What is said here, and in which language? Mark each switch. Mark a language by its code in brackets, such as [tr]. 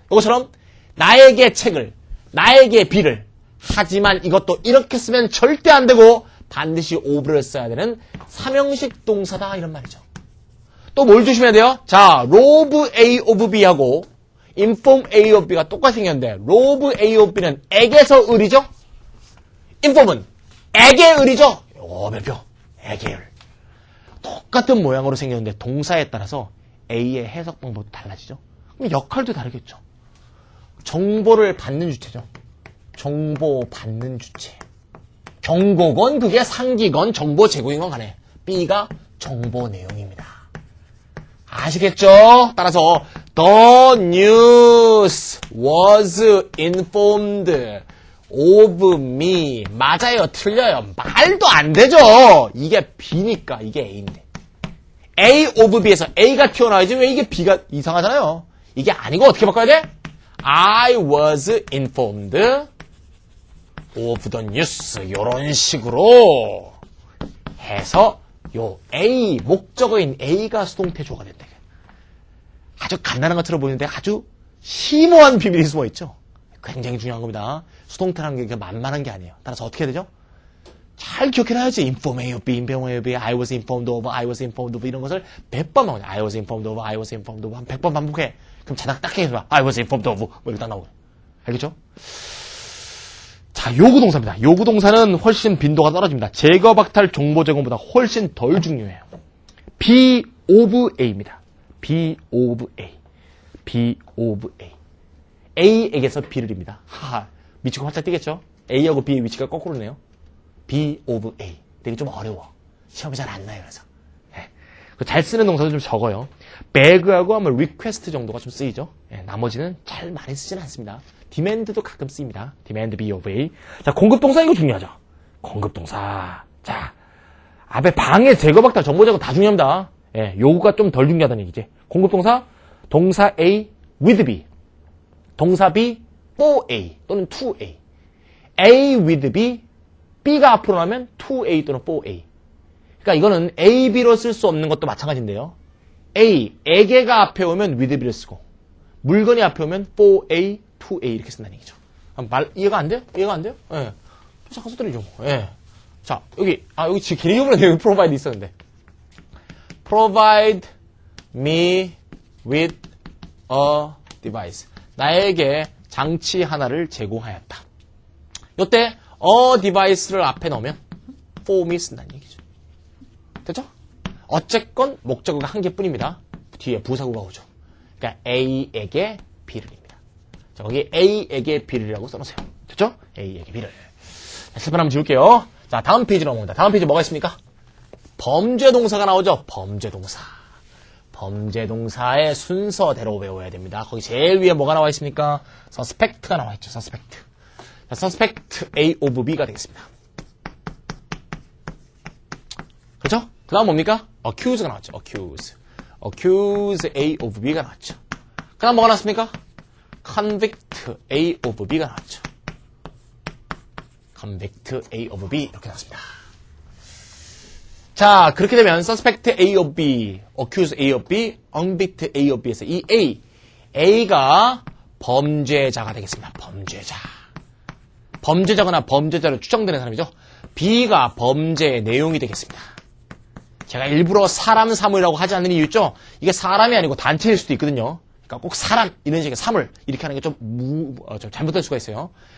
[ko] 요거처럼 나에게 책을 나에게 B를 하지만 이것도 이렇게 쓰면 절대 안 되고 반드시 of를 써야 되는 삼형식 동사다 이런 말이죠. 또 뭘 조심해야 돼요? 자, rob A of B하고 inform A of B가 똑같이 생겼는데 rob A of B는 액에서 을이죠? inform은 액의 을이죠? 별표 액의 을. 똑같은 모양으로 생겼는데 동사에 따라서 A의 해석 방법도 달라지죠? 그럼 역할도 다르겠죠? 정보를 받는 주체죠. 정보 받는 주체. 경고건 그게 상기건 정보 제공인 건 간에 B가 정보 내용입니다. 아시겠죠? [en] 따라서 The news was informed of me. [ko] 맞아요, 틀려요. 말도 안 되죠. 이게 B니까 이게 A인데. A of B에서 A가 튀어나와야지 왜 이게 B가 이상하잖아요. 이게 아니고 어떻게 바꿔야 돼? [en] I was informed of the news. [ko] 요런 식으로 해서 요 A, 목적어인 A가 수동태 주어가 된다. 아주 간단한 것처럼 보이는데 아주 심오한 비밀이 숨어있죠. 굉장히 중요한 겁니다. 수동태라는 게 만만한 게 아니에요. 따라서 어떻게 해야 되죠? 잘 기억해놔야지. [en] inform A of B, inform A of B, I was informed of, I was informed of [ko] 이런 것을 100번 하고 [en] I was informed of, I was informed of [ko] 한 100번 반복해. 그럼 자당 딱 해봐. [en] I was informed of [ko] 뭐 이렇게 딱 나오고. 알겠죠? 자, 요구동사입니다. 요구동사는 훨씬 빈도가 떨어집니다. 제거, 박탈, 정보 제공보다 훨씬 덜 중요해요. [en] be of A입니다. be of A. [ko] be of A. A에게서 B를입니다. 하하, 미치고 활짝 뛰겠죠? A하고 B의 위치가 거꾸로네요. be of A. 되게 좀 어려워. 시험이 잘 안 나요, 그래서. 네. 잘 쓰는 동사도 좀 적어요. beg하고 하면 request 정도가 좀 쓰이죠. 네, 나머지는 잘 많이 쓰지는 않습니다. demand도 가끔 쓰입니다. [en] demand be of A. [ko] 자, 공급동사 이거 중요하죠. 공급동사. 자, 앞에 방해, 제거, 박탈, 정보 제거 다 중요합니다. 예, 요구가 좀 덜 중요하다는 얘기지. 공급동사, 동사 A with B. 동사 B for A 또는 to A. A with B, B가 앞으로 나면 to A 또는 for A. 그러니까 이거는 A, B로 쓸 수 없는 것도 마찬가지인데요. A, 에게가 앞에 오면 with B를 쓰고 물건이 앞에 오면 for A, to A 이렇게 쓴다는 얘기죠. 이해가 안 돼요? 이해가 안 돼요? 예. 잠깐 써드리죠. 예. 자, 여기 지금 길이 오면 여기 provide 있었는데. [en] provide me with a device. [ko] 나에게 장치 하나를 제공하였다. 이때 a device를 앞에 넣으면 for me 쓴다는 얘기죠. 됐죠? 어쨌건 목적어가 한 개뿐입니다. 뒤에 부사구가 오죠. 그러니까 A에게 B를입니다. 자, 거기 A에게 B를이라고 써놓으세요. 됐죠? A에게 B를. 자, 실판 한번 지울게요. 자, 다음 페이지로 넘어갑니다. 다음 페이지 뭐가 있습니까? 범죄동사가 나오죠. 범죄동사. 범죄동사의 순서대로 외워야 됩니다. 거기 제일 위에 뭐가 나와 있습니까? suspect가 나와 있죠. suspect. 자, suspect A of B가 되겠습니다. 그렇죠? 그 다음 뭡니까? accuse가 나왔죠. accuse A of B가 나왔죠. 그 다음 뭐가 나왔습니까? convict A of B가 나왔죠. convict A of B 이렇게 나왔습니다. 자, 그렇게 되면 suspect A of B, accuse A of B, convict A of B에서 이 A가 범죄자가 되겠습니다. 범죄자거나 범죄자로 추정되는 사람이죠. B가 범죄의 내용이 되겠습니다. 제가 일부러 사람, 사물이라고 하지 않는 이유 있죠? 이게 사람이 아니고 단체일 수도 있거든요. 그러니까 꼭 사람, 이런 식의 사물, 이렇게 하는 게 좀 잘못될 수가 있어요.